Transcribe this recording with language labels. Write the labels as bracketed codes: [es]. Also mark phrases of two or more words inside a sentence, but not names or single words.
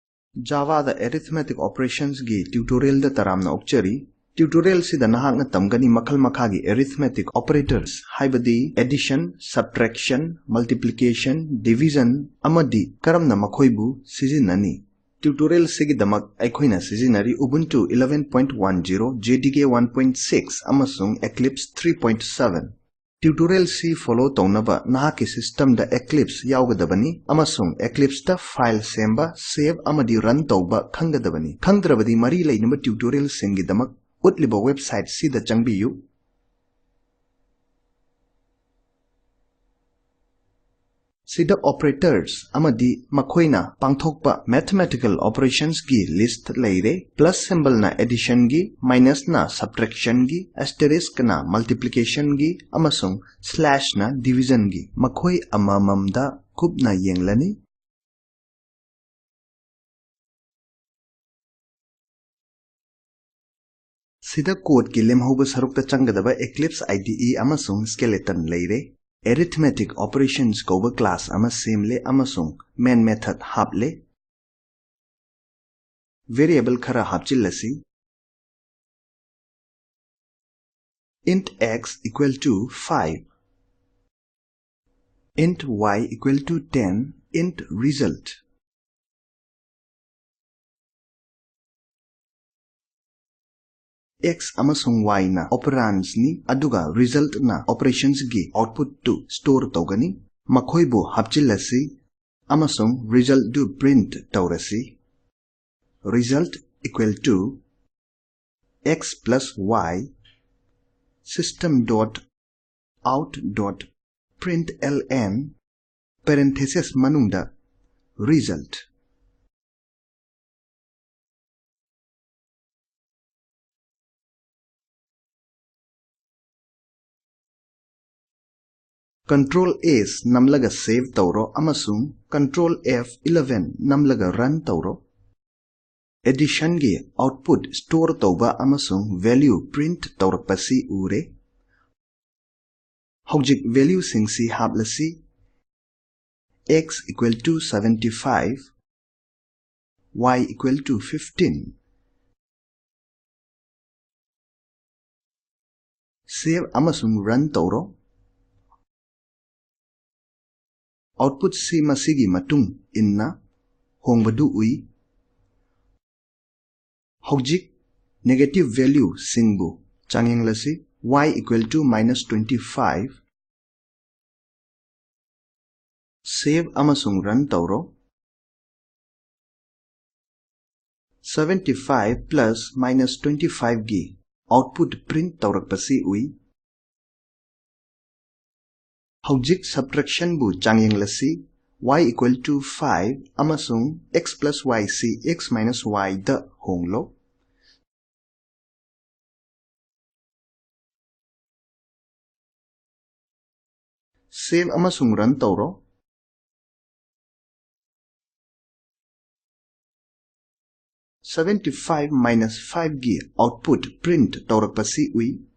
[mni] Java the [en] arithmetic operations [mni] gi tutorial da taramna okchari. Tutorial si da nahakna tamgani makal makagi [en] arithmetic operators [mni] haibadi [en] addition, subtraction, multiplication, division [mni] amadi karamna makhoibu sizinani. Tutorial sigi damak aikhoina sizinari Ubuntu 11.10, JDK 1.6 amasung Eclipse 3.7. Tutorial si follow taunaba nahaki system da Eclipse yaugadabani amasung Eclipse da file semba save amadi run tauba khangadabani. Khangdrabadi mari lainaba tutorial singi damak utliba website si da changbiyu. Sida operators amadi makhoina pangthokpa [en] mathematical operations [mni] gi list leire. [en] Plus symbol [mni] na addition gi, minus na subtraction gi, asterisk na multiplication gi, amasung slash na division gi. Makhoi amamamda kubna yenglani. Sida code ki lemhoba sarukta changadaba Eclipse IDE amasung skeleton leire. [en] Arithmetic operations [mni] koba class ama semle amasung [en] main method [mni] haple. Variable khara hapchillasi. [en] Int x equal to 5. Int y equal to 10. Int result. [mni] X amasung y na operands ni aduga result na operations gi output to store togani. Makhoibu hapchillasi amasung result do print taurasi. [en] Result equal to x plus y system.out.println parenthesis manungda result. [mni] Control S namlaga save tauro amasung Control F11 namlaga run tauro. Addition gi output store tauba amasung value print taurakpasi ure. Hojik value singsi haplasi. [en] X equal to 75. Y equal to 15. Save amasung run tauro. [mni] Output si masigi matung inna hongbadu ui. Hojik [en] negative value [mni] singbu changinglasi [en] y equal to minus 25. [mni] Save amasung run tauro. 75 [en] plus minus [mni] 25 gi output print taurakpasi ui. Hojik subtraction bu changinglasi [en] y equal to 5 [mni] amasung [en] x plus y [mni] si [en] x minus y [mni] da honglo. Save amasung run tauro. $75 minus 5 gi output print taurakpasi ui.